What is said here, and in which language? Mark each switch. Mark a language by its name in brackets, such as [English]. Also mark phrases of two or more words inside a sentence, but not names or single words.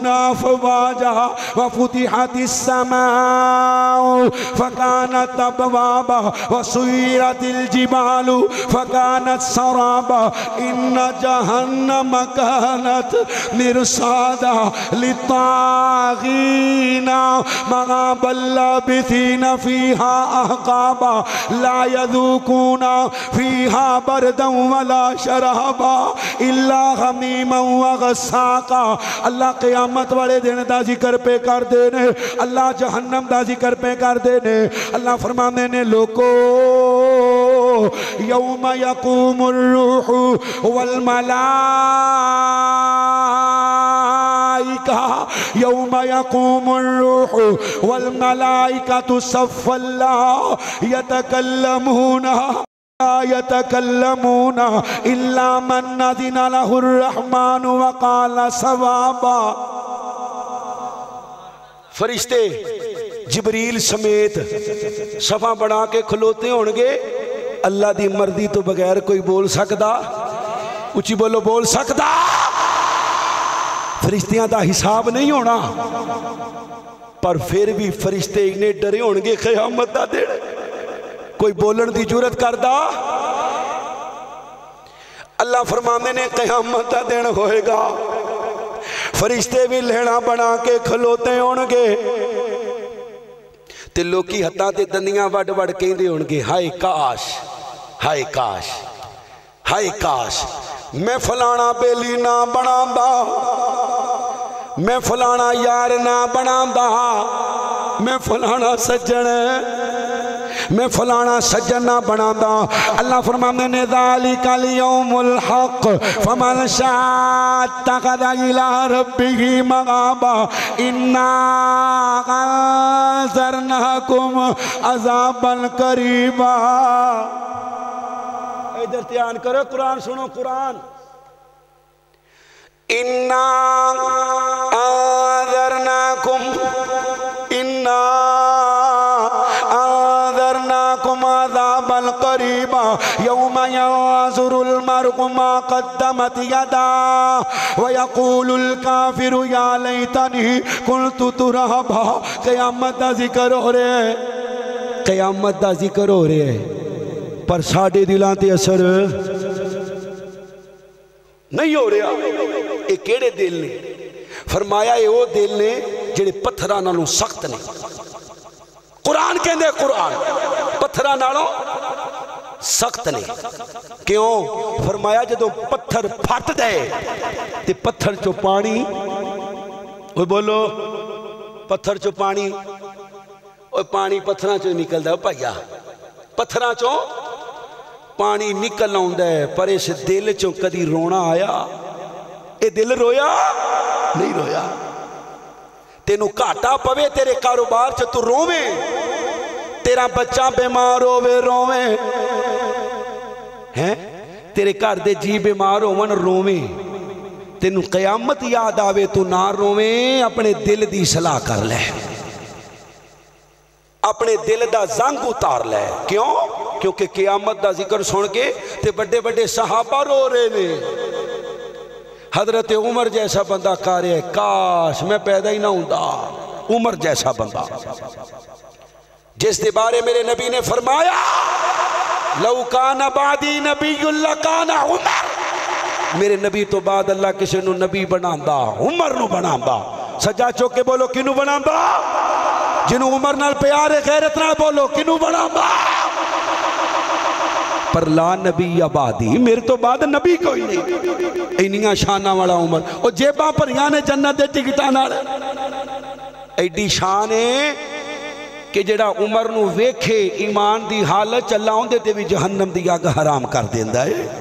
[Arabic] أَفْوَاجًا وَفُتِحَتِ السَّمَاءُ فَكَانَتْ أَبْوَابًا وَسُيِّرَتِ الْجِبَالُ فَكَانَتْ سَرَابًا إِنَّ جَهَنَّمَ كَانَتْ مِرْصَادًا لِلطَّاغِينَ مَآبًا لَابِثِينَ فِيهَا أَحْقَابًا لَا يَذُوقُونَ فِيهَا بَرْدًا وَلَا شَرَابًا إِلَّا حَمِيمًا وَغَسَّاقًا. [Punjabi] اللہ قیامت والے دن دا ذکر پہ کر دینے، اللہ جہنم دا ذکر پہ کر دینے. اللہ فرمانے نے لوگو [Arabic] یوم یقوم الروح والملائکہ یوم یقوم الروح والملائکۃ صفا لا یتکلمون يتكلمون إلا من أذن له الرحمن وقال صوابا. [Punjabi] فرشتے جبریل سمیت صفا بنا کے کھلوتے ہونگے. اللہ دی مرضی تو بغیر کوئی بول سکدا؟ اچھی بولو بول سکدا؟ فرشتیاں دا حساب نہیں ہونا، پر پھر بھی فرشتے انہیں ڈرے ہونگے قیامت دا دن. کوئی بولن دی جرت کردا؟ اللہ فرمانے نے قیامت دا دن ہوئے گا، فرشتے بھی لینا بنا کے کھلوتے ہونگے. تے لوکی ہتھاں تے دندیاں وڈ وڈ کہندے ہونگے ہائے کاش، ہائے کاش، ہائے کاش میں فلانا بیلی نہ بناوندا، میں فلانا یار نہ بناوندا، میں فلانا سجن، میں فلانا سجن نہ بناوندا. اللہ فرمانے نے [Arabic] ذالک الیوم الحق فمن شاء اتخذ الی ربہ مآبا انا انذرناکم عذابا قریبا. [Punjabi] ادھر دھیان کرو، قرآن سنو. [Arabic] قرآن انا انذرناکم عذابا قریبا یوم ينظر المرء ما قدمت یداه ويقول الكافر یا لیتنی كنت ترابا. [Punjabi] قیامت دا ذکر ہو رہے ہے، قیامت دا ذکر ہو رہے ہے، پر ساڑھے دلان تے اثر نہیں ہو رہا. ایک کیڑے دل نے فرمایا اے وہ دل نے جڑے پتھراں نالوں سخت نے. قرآن کہندے قرآن پتھراں نالوں سخت نے. کیوں؟ فرمایا جدو پتھر پھٹ دے تے پتھر چو پانی، وہ بولو پتھر چو پانی، وہ پانی پتھراں چو نکل دا پایا، پتھراں چو پانی نکل آؤں ہے. پر اس دل چو کدی رونا آیا؟ اے دل رویا نہیں رویا. تینو گھاٹا پوے تیرے کاروبار چ تو روویں، تیرا بچہ بیمار ہووے روویں، ہیں تیرے گھر دے جی بیمار ہون روویں، تینو قیامت یاد آوے تو نہ روویں. اپنے دل دی اصلاح کر لے، اپنے دل دا زنگ اتار لے. کیوں؟ کیونکہ قیامت دا ذکر سن کے تے بڑے بڑے صحابہ رو رہے نے. حضرت عمر جیسا بندہ کہہ رہے کاش میں پیدا ہی نہ ہوندا. عمر جیسا بندہ جس دے بارے میرے نبی نے فرمایا [Arabic] لو کان بعدی نبی لکان عمر، [Punjabi] میرے نبی تو بعد اللہ کسی نو نبی بناندا عمر نو بناندا. سجا چوک کے بولو کنو بناندا؟ جنہوں عمر نال پیار غیرت نال بولو کنو بناندا؟ پر [Arabic] لا نبی آبادی، [Punjabi] میرے تو بعد نبی کوئی نہیں. اینیاں شانہ والا عمر، اور جیباں پر یانے جنت دے ٹکٹاں نال ایڈی شان ہے کہ جڑا عمر نو ویکھے ایمان دی حالت اللہ ہوندے تے بھی جہنم دی آگ حرام کر دیندا ہے.